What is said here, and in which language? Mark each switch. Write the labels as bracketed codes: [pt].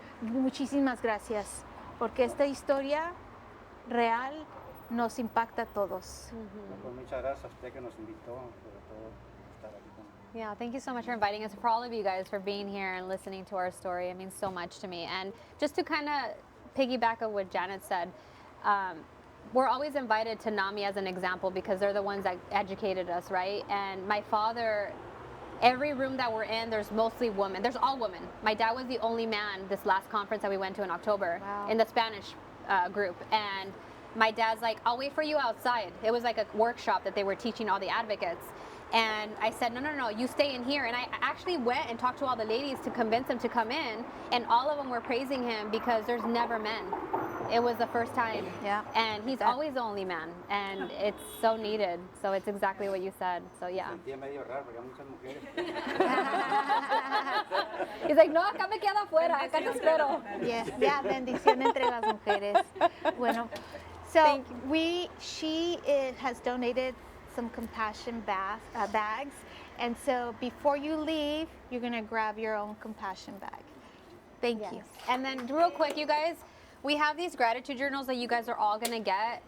[es] Muchísimas gracias, porque esta historia real nos impacta a todos. Pues muchas gracias a usted que nos invitó, sobre todo estar aquí con [en] Yeah, thank you so much for inviting us, for all of you guys for being here and listening to our story. It means so much to me. And just to kind of piggyback on what Janet said, we're always invited to NAMI as an example because they're the ones that educated us, right? And my father, every room that we're in, there's mostly women. There's all women. My dad was the only man this last conference that we went to in October in the Spanish group. And my dad's like, I'll wait for you outside. It was like a workshop that they were teaching all the advocates. And I said, no, you stay in here. And I actually went and talked to all the ladies to convince them to come in. And all of them were praising him because there's never men. It was the first time. Yeah. And he's always the only man. And it's so needed. So it's exactly what you said. So yeah. [es] sentía medio raro porque hay muchas mujeres. [en] He's like, [es] no, acá me quedo afuera. Acá te espero. [en] Yes, yeah, [es] bendición entre las mujeres. Bueno, [en] so she has donated some compassion bags, and so before you leave, you're gonna grab your own compassion bag. Thank you. And then real quick, you guys, we have these gratitude journals that you guys are all gonna get.